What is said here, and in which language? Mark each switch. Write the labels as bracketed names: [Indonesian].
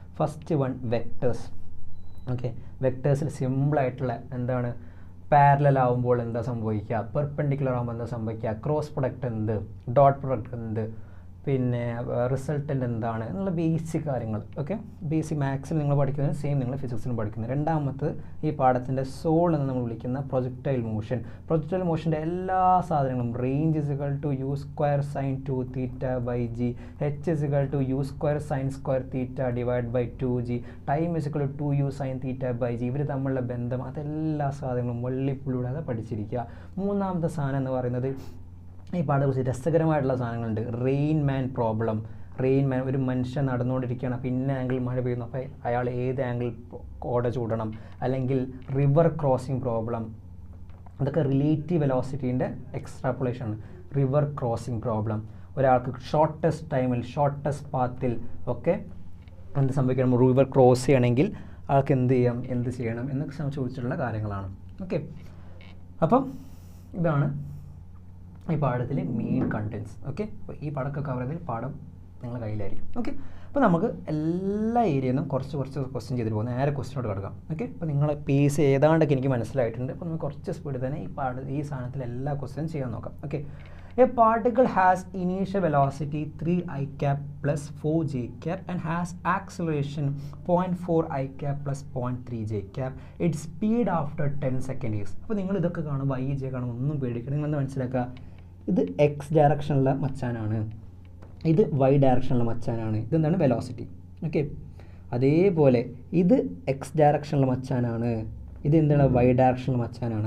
[Malayalam] First one vectors. Okay, വെക്ടേഴ്സിൽ സിമ്പിളായിട്ടുള്ള എന്താണ്, parallel ആവുമ്പോൾ എന്താ സംഭവിക്കുക, പെർപെൻഡിക്കുലർ ആകുമ്പോൾ എന്താ സംഭവിക്കുക, ക്രോസ് പ്രൊഡക്റ്റ് എന്ത്, ഡോട്ട് പ്രൊഡക്റ്റ് എന്ത്, പിന്നെ റിസൾട്ടൻ്റ് എന്താണ് എന്നുള്ള ബേസിക് കാര്യങ്ങൾ. ഓക്കെ, ബേസിക് മാത്സിൽ നിങ്ങൾ പഠിക്കുന്നത് സെയിം നിങ്ങൾ ഫിസിക്സിലും പഠിക്കുന്നത്. രണ്ടാമത്തെ ഈ പാഠത്തിൻ്റെ സോൾ എന്ന് നമ്മൾ വിളിക്കുന്ന പ്രൊജക്ടൈൽ മോഷൻ. പ്രൊജക്ടൈൽ മോഷൻ്റെ എല്ലാ സാധനങ്ങളും range = u² sin 2θ/g, h = u² sin² θ / 2g, time = 2u sin θ/g. ഇവർ തമ്മിലുള്ള ബന്ധം, അതെല്ലാ സാധനങ്ങളും വള്ളിപ്പുള്ളിവിടാതെ പഠിച്ചിരിക്കുക. മൂന്നാമത്തെ സാധനം എന്ന് പറയുന്നത് ഈ പാഠത്തെ കുറിച്ച് രസകരമായിട്ടുള്ള സാധനങ്ങളുണ്ട്. റെയിൻമാൻ പ്രോബ്ലം. റെയിൻമാൻ, ഒരു മനുഷ്യൻ നടന്നുകൊണ്ടിരിക്കുകയാണ്, അപ്പോൾ ഇന്ന ആംഗിൾ മഴ പെയ്യുന്നു, അപ്പോൾ അയാൾ ഏത് ആംഗിൾ കോട ചൂടണം, അല്ലെങ്കിൽ റിവർ ക്രോസിംഗ് പ്രോബ്ലം. അതൊക്കെ റിലേറ്റീവ് വെലോസിറ്റീൻ്റെ എക്സ്ട്രാപ്പുലേഷൻ ആണ്. റിവർ ക്രോസിംഗ് പ്രോബ്ലം, ഒരാൾക്ക് ഷോർട്ടസ്റ്റ് ടൈമിൽ ഷോർട്ടസ്റ്റ് പാത്തിൽ ഒക്കെ എന്ത് സംഭവിക്കണം, റിവർ ക്രോസ് ചെയ്യണമെങ്കിൽ ആൾക്ക് എന്ത് ചെയ്യാം, എന്ത് ചെയ്യണം എന്നൊക്കെ ചോദിച്ചിട്ടുള്ള കാര്യങ്ങളാണ്. ഓക്കെ, അപ്പം ഇതാണ് ഈ പാഠത്തിലെ മെയിൻ കണ്ടൻസ്. ഓക്കെ, അപ്പോൾ ഈ പാഠമൊക്കെ കവർ ചെയ്ത് പാഠം നിങ്ങളുടെ കയ്യിലായിരിക്കും. ഓക്കെ, അപ്പോൾ നമുക്ക് എല്ലാ ഏരിയയിൽ നിന്നും കുറച്ച് ക്വസ്റ്റ്യൻ ചെയ്തിട്ട് പോകും. നേരെ ക്വസ്റ്റ്യനോട് കിടക്കാം. ഓക്കെ, അപ്പോൾ നിങ്ങളെ പേസ് ഏതാണ്ടൊക്കെ എനിക്ക് മനസ്സിലായിട്ടുണ്ട്. അപ്പോൾ നമുക്ക് കുറച്ച് സ്പീഡിൽ തന്നെ ഈ സാധനത്തിൽ എല്ലാ ക്വസ്റ്റ്യനും ചെയ്യാൻ നോക്കാം. [English] Okay, a particle has initial velocity 3 i cap plus 4 j cap and has acceleration 0.4 i cap plus 0.3 j cap. Its speed after 10 seconds. [Malayalam] അപ്പോൾ നിങ്ങൾ ഇതൊക്കെ കാണുമ്പോൾ i j കാണുമ്പോൾ ഒന്നും പേടിക്കണം. നിങ്ങളെന്ന് മനസ്സിലാക്കുക, ഇത് എക്സ് ഡയറക്ഷനിലുള്ള മച്ചാനാണ്, ഇത് വൈ ഡയറക്ഷനിലുള്ള മച്ചാനാണ്. ഇതെന്താണ് വെലോസിറ്റി. ഓക്കെ, അതേപോലെ ഇത് എക്സ് ഡയറക്ഷനിലുള്ള മച്ചാനാണ്, ഇത് എന്താണ് വൈ ഡയറക്ഷനിൽ മച്ചാനാണ്.